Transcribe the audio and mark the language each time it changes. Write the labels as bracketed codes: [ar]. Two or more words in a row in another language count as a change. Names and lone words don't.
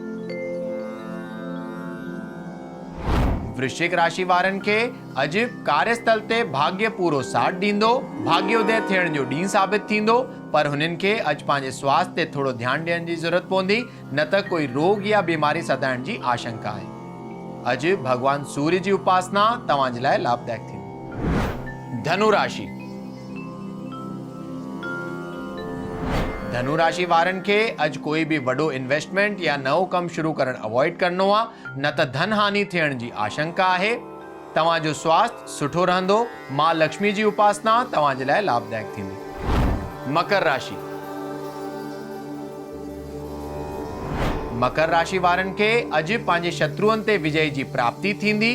[sd] वृश्चिक राशि वारनि खे अॼु कार्यस्थल ते भाग्य पूरो साथ ॾींदो। भाग्योदय थियण जो ॾींहुं साबित थींदो, पर हुननि खे अॼु पंहिंजे स्वास्थ्य ते थोरो ध्यानु ॾियण जी ज़रूरत पवंदी, न त कोई रोग या बीमारी सताइण जी आशंका आहे। अॼु भगवान सूर्य जी उपासना तव्हां जे लाइ लाभदायक थींदी। धनु राशि। धनु राशि वारनि खे अॼु कोई भी वॾो इन्वेस्टमेंट या नओं कमु शुरू करणु अवॉइड करणो आहे, न त धन हानि थियण जी आशंका आहे। तव्हां जो स्वास्थ्य सुठो रहंदो। मां लक्ष्मी जी उपासना तव्हां जे लाइ लाभदायक थींदी। मकर राशि। मकर राशि वारनि खे अॼु पंहिंजे शत्रुअनि ते विजय जी प्राप्ति थींदी।